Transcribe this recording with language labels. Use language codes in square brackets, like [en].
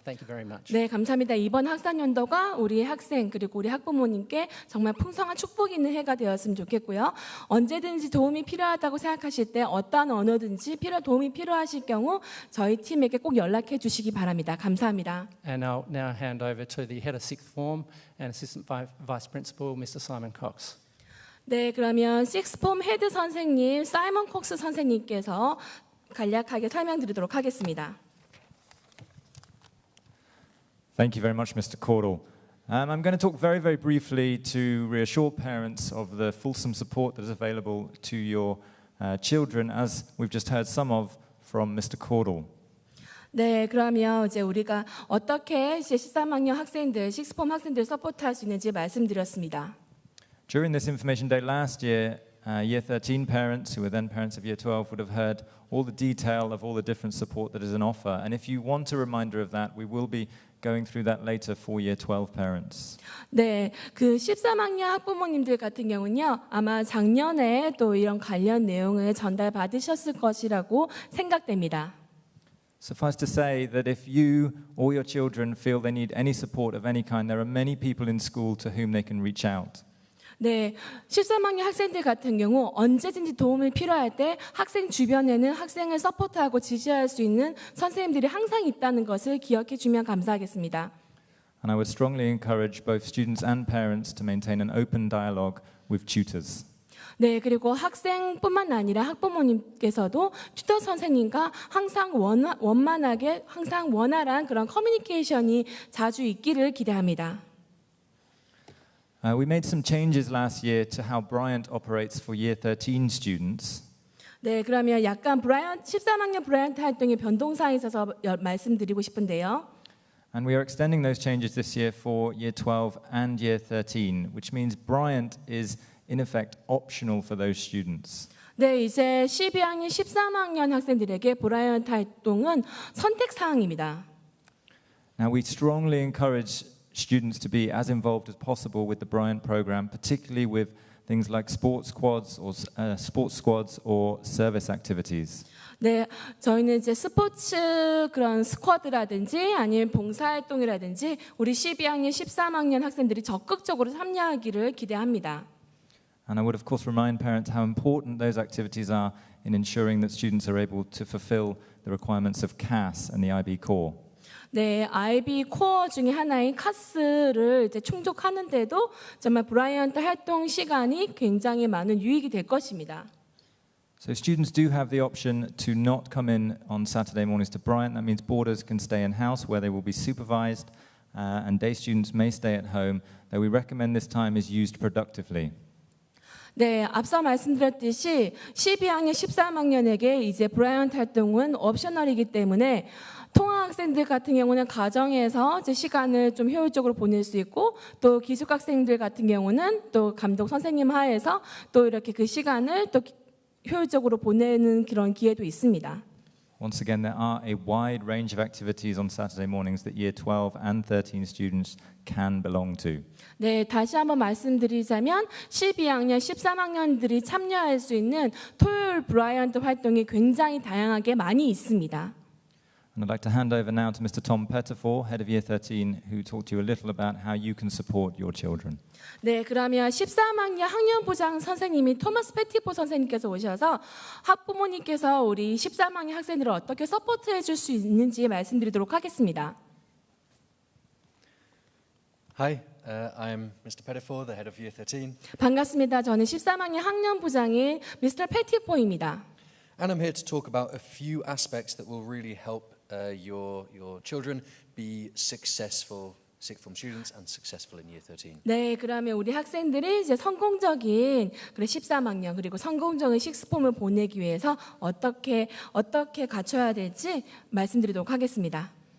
[en] Thank you very much. [ko] 네, 감사합니다. 이번 학사연도가 우리 학생 그리고 우리 학부모님께 정말 풍성한 축복이 있는 해가 되었으면 좋겠고요. 언제든지 도움이 필요하다고 생각하실 때 어떠한 언어든지 도움이 필요하실 경우 저희 팀에게 꼭 연락해 주시기 바랍니다. 감사합니다. [en] And I'll now hand over to the head of sixth form and assistant vice principal, Mr. Simon Cox. [ko] 네, 그러면 식스폼 헤드 선생님 사이먼 콕스 선생님께서 간략하게 설명드리도록 하겠습니다. [en] Thank you very much, Mr. Caudle. I'm going to talk very, very briefly to reassure parents of the fulsome support that is available to your children, as we've just heard some of from Mr. Caudle. [ko] 네, 그러면 이제 우리가 어떻게 13학년 학생들, 식스폼 학생들 서포트할 수 있는지 말씀드렸습니다. [en] During this information day last year, Year 13 parents, who were then parents of Year 12, would have heard all the detail of all the different support that is on offer. And if you want a reminder of that, we will be going through that later for Year 12 parents. [ko] 네, 그 13학년 학부모님들 같은 경우는요, 아마 작년에 또 이런 관련 내용을 전달받으셨을 것이라고 생각됩니다. [en] Suffice to say that if you or your children feel they need any support of any kind, there are many people in school to whom they can reach out. [ko] 네, 13학년 학생들 같은 경우 언제든지 도움이 필요할 때 학생 주변에는 학생을 서포트하고 지지할 수 있는 선생님들이 항상 있다는 것을 기억해 주면 감사하겠습니다. [en] And I would strongly encourage both students and parents to maintain an open dialogue with tutors. [ko] 네, 그리고 학생뿐만 아니라 학부모님께서도 튜터 선생님과 항상 원만하게 항상 원활한 그런 커뮤니케이션이 자주 있기를 기대합니다. [en] We made some changes last year to how Bryant operates for Year 13 students. [ko] 네, 그러면 약간 13학년 브라이언트 활동의 변동사항이 있어서 말씀드리고 싶은데요. [en] And we are extending those changes this year for Year 12 and Year 13, which means Bryant is in effect optional for those students. [ko] 네, 이제 12학년, 13학년 학생들에게 브라이언트 활동은 선택 사항입니다. [en] Now we strongly encourage students to be as involved as possible with the Bryant program, particularly with things like sports squads or service activities. [ko] 네, 저희는 이제 스포츠 그런 스쿼드라든지 아니면 봉사활동이라든지 우리 12학년, 13학년 학생들이 적극적으로 참여하기를 기대합니다. [en] And I would of course remind parents how important those activities are in ensuring that students are able to fulfill the requirements of CAS and the IB core. [ko] 네, IB 코어 중에 하나인 카스를 이제 충족하는데도 정말 브라이언트 활동 시간이 굉장히 많은 유익이 될 것입니다. [en] So students do have the option to not come in on Saturday mornings to Bryant. That means boarders can stay in house where they will be supervised, and day students may stay at home. Though we recommend this time is used productively. [ko] 네, 앞서 말씀드렸듯이 12학년, 13학년에게 이제 브라이언트 활동은 옵셔널이기 때문에 통학 학생들 같은 경우는 가정에서 이제 시간을 좀 효율적으로 보낼 수 있고 또 기숙 학생들 같은 경우는 또 감독 선생님 하에서 또 이렇게 그 시간을 또 효율적으로 보내는 그런 기회도 있습니다. [en] Once again, there are a wide range of activities on Saturday mornings that Year 12 and 13 students can belong to. [ko] 네, 다시 한번 말씀드리자면 12학년, 13학년들이 참여할 수 있는 토요일 브라이언트 활동이 굉장히 다양하게 많이 있습니다. [en] And I'd like to hand over now to Mr. Tom Pettifor, head of Year 13, who talked to you a little about how you can support your children. [ko] 네, 그러면 13학년 학년부장 선생님이 토마스 패티포 선생님께서 오셔서 학부모님께서 우리 13학년 학생들을 어떻게 서포트해 줄 수 있는지 말씀드리도록 하겠습니다. [en] Hi, I'm Mr. Pettifor, the head of Year 13. [ko] 반갑습니다. 저는 13학년 학년부장인 Mr. 패티포입니다. [en] And I'm here to talk about a few aspects that will really help your children be successful sixth form students and successful in Year 13. [ko] 네, 그러면 우리 학생들이 이제 성공적인 13학년 그리고 성공적인 식스폼을 보내기 위해서 어떻게 갖춰야 될지 말씀드리도록 하겠습니다.